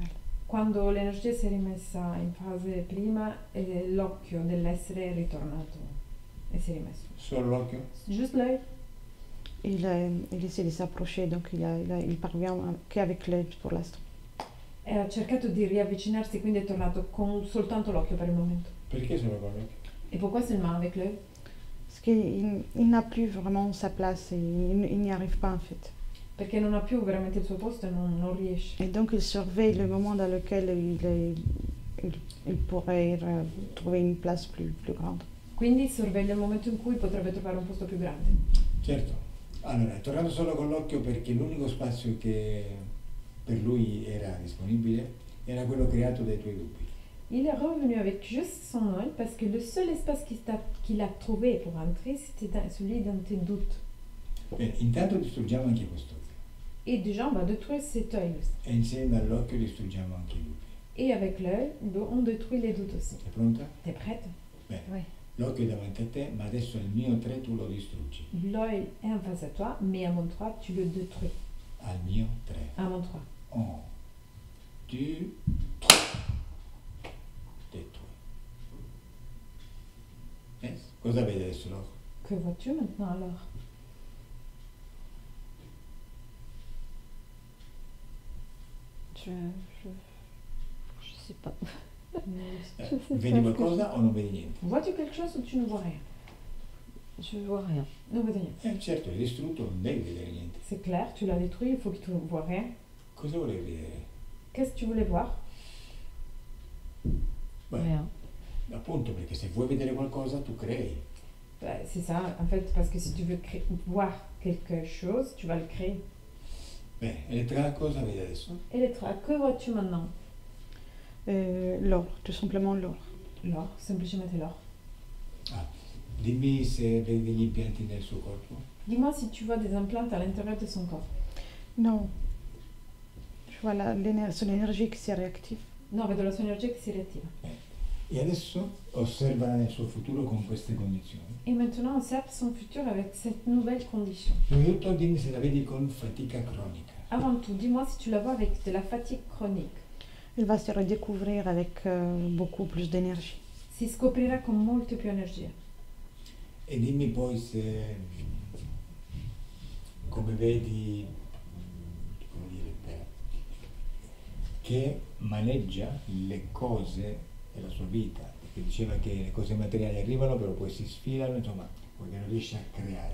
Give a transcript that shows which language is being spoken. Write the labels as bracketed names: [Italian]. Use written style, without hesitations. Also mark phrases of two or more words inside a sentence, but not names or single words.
[Italian] Quando l'energia si è rimessa in fase prima, l'occhio dell'essere è ritornato e si è rimesso. Solo l'occhio? [French] Juste l'œil? Il essaie de s'approcher, donc il parvient qu'avec l'œil pour l'instant. [Italian] E ha cercato di riavvicinarsi, quindi è tornato con soltanto l'occhio per il momento. Perché solo con l'occhio? [French] Et pourquoi seulement avec l'œil? Parce qu'il n'a plus vraiment sa place, et il n'y arrive pas en fait. [Italian] Perché non ha più veramente il suo posto e non riesce. [French] Et donc il surveille le moment dans lequel il pourrait trouver une place plus grande. [Italian] Quindi sorveglia il momento in cui potrebbe trovare un posto più grande. Certo. Allora, è tornato solo con l'occhio perché l'unico spazio che per lui era disponibile era quello creato dai tuoi dubbi. [French] Il est revenu avec juste son œil parce que le seul espace qu'il a trouvé pour entrer, c'était celui dans tes doutes. [Italian] Bene, intanto distruggiamo anche quest'occhio [French] Et déjà, on va détruire cet œil aussi. [Italian] e insieme all'occhio distruggiamo anche i dubbi. [French] Et avec l'œil, on détruit les doutes aussi. [Italian] Sei pronta? [French] T'es prête? [Italian] Bene. [French] Ouais. [Italian] L'occhio è davanti a te, ma adesso al mio 3 tu lo distruggi. [French] L'œil est en face à toi, mais à mon 3, tu le détruis. [Italian] Al mio 3. [French] À mon 3. 1, 2, 3. Détruit. Yes? [Italian] Cosa vedi adesso l'occhio? [French] Que vois-tu maintenant alors? Je sais pas. Eh, Je sais [Italian] vedi [French] pas. [Italian] qualcosa o non vedi niente? [French] Vois-tu quelque chose ou tu ne vois rien? Je vois rien. [Italian] Non vedi niente. Certo, l'hai distrutto, non devi vedere niente. [French] C'est clair, tu l'as détruit, il faut que tu ne vois rien. [Italian] Cosa volevi vedere? [French] Qu'est-ce que tu voulais voir? [Italian] Beh, [French] Rien. [Italian] appunto, perché se vuoi vedere qualcosa tu crei. [French] Bah, c'est ça, en fait, parce que si tu veux voir quelque chose, tu vas le créer. [Italian] Bene, Elettra, cosa vedi adesso? [French] Elettra, que vois-tu maintenant? L'or, tout simplement l'or. L'or, [Italian] semplicemente l'or. Ah, dimmi se vedi degli impianti nel suo corpo. [French] Dis-moi si tu vois des implants à l'intérieur de son corps. Non. Je vois son énergie qui s'est réactive. [Italian] No, vedo la sua energia che si riattiva. E adesso osservala nel suo futuro con queste condizioni. [French] Et maintenant, observe son futur avec cette nouvelle condition. [Italian] Prima di tutto dimmi se la vedi con fatica cronica. [French] Avant tout, dis-moi si tu la vois avec de la fatigue chronique. Elle va se redécouvrir avec beaucoup plus d'énergie. [Italian] Si scoprirà con molto più energia. E dimmi poi se, come vedi, come dire, che maneggia le cose della sua vita, perché diceva che le cose materiali arrivano però poi si sfilano, insomma, perché non riesce a creare.